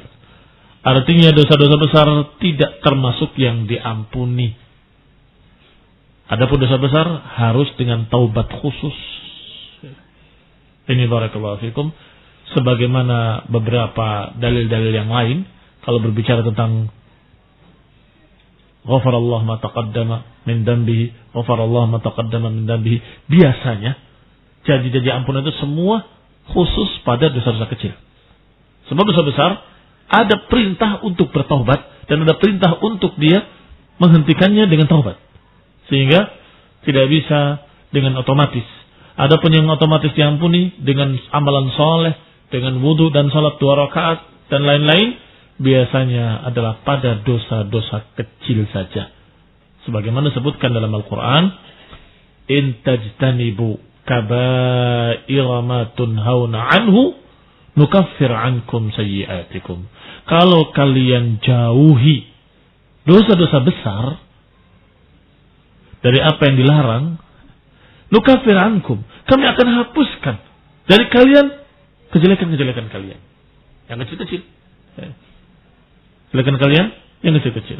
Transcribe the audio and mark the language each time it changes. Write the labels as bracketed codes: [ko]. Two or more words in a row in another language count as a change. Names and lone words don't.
[id] Artinya dosa-dosa besar tidak termasuk yang diampuni. Adapun dosa besar harus dengan taubat khusus. Ini [ar] بارك الله فيكم. [id] Sebagaimana beberapa dalil-dalil yang lain, kalau berbicara tentang [ar] غفر الله ما تقدم من ذنبه, غفر الله ما تقدم من ذنبه, [id] biasanya janji-janji ampunan itu semua khusus pada dosa-dosa kecil. Sebab dosa besar ada perintah untuk bertaubat dan ada perintah untuk dia menghentikannya dengan taubat. Sehingga tidak bisa dengan otomatis. Adapun yang otomatis diampuni dengan amalan soleh, dengan wudu dan salat 2 rakaat dan lain-lain, biasanya adalah pada dosa-dosa kecil saja. Sebagaimana disebutkan dalam Al-Quran, [ar] إن تجتنبوا كبائر ما تنهون عنه نكفر عنكم سيئاتكم. [id] Kalau kalian jauhi dosa-dosa besar dari apa yang dilarang, [ar] نكفر عنكم, [id] kami akan hapuskan dari kalian kejelekan-kejelekan kalian yang kecil-kecil. Kejelekan kalian yang kecil-kecil.